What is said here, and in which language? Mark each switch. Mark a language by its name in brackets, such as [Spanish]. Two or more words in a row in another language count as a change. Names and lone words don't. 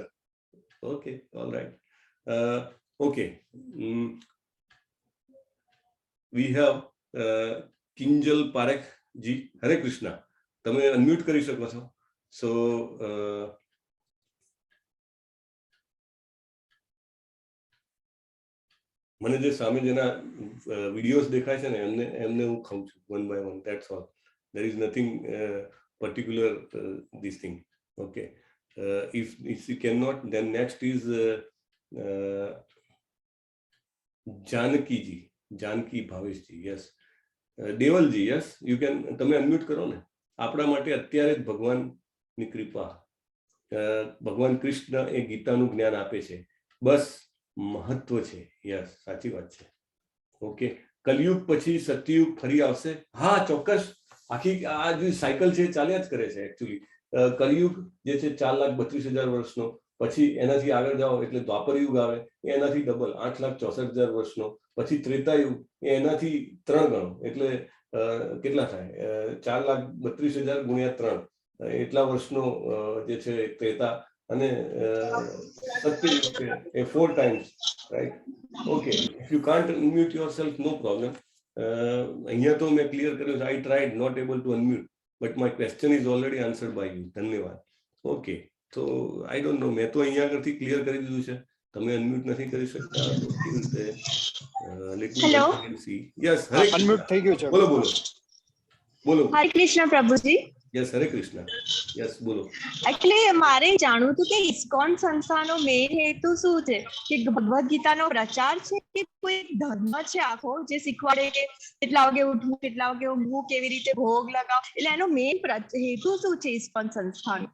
[English] Okay, all right. Okay, we have કિંજલ પારેખ જી. હરે કૃષ્ણ. [Gujarati] તમે અનમ્યુટ કરી શકો છો. સો મને જે સામે જેના વિડીયોઝ દેખાય છે ને એમને હું ખાઉં છું [English] one by one. That's all. There is nothing particular this thing. Okay. If you cannot, then next is Janaki ji. Janaki Bhavesh ji. Yes. Deval ji. Yes. You can. [Gujarati] તમે અનમ્યુટ કરો ને. આપણા માટે અત્યારે જ ભગવાનની કૃપા, ભગવાન કૃષ્ણ એ ગીતાનું જ્ઞાન આપે છે. બસ મહત્વ છે. યસ, સાચી વાત છે. ઓકે. કલયુગ પછી સતયુગ ફરી આવશે. હા, ચોક્કસ. આખી આ જે સાયકલ છે ચાલ્યા જ કરે છે એકચ્યુઅલી. કલયુગ જે છે 4,32,000 વર્ષનો, પછી એનાથી આગળ જાઓ એટલે દ્વાપર યુગ આવે, એનાથી ડબલ 8,64,000 વર્ષનો, પછી ત્રેતાયુગ એનાથી 3 ગણો, એટલે કેટલા થાય? 4,32,000 ગુણ્યા 3, એટલા વર્ષનો જે છે ત્રેતા. અને સત્યયુગ છે એ 4 ટાઈમ્સ, રાઈટ. [English] Okay, if you can't unmute yourself, no problem. [Gujarati] અહીંયા તો મેં ક્લિયર કર્યું છે. [English] I tried, not able to unmute, but my question is already answered by you. ધન્યવાદ. Okay, so I don't know. [Gujarati] મેં તો અહીંયા આગળથી ક્લિયર કરી દીધું છે. તમે અનમ્યુટ નથી કરી શકતા તો કેવી રીતે? [English] Let me Hello? once again see. Yes, [Gujarati] હરે અનમ્યુટ થઈ ગયું છે. બોલો બોલો બોલો. હરે કૃષ્ણ પ્રભુજી. યસ, હરે કૃષ્ણ. યસ, બોલો. એટલે મારે જાણવું હતું કે ઇસ્કોન સંસ્થાનો મેઇન હેતુ શું છે? કે ભગવદ ગીતાનો પ્રચાર છે કે કોઈ ધર્મ છે આખો જે શીખવાડે કે કેટલા વાગે ઉઠવું, કેટલા વાગે ઊંઘવું, કેવી રીતે ભોગ લગાવ, એટલે એનો મેઇન હેતુ શું છે ઇસ્કોન સંસ્થાનો?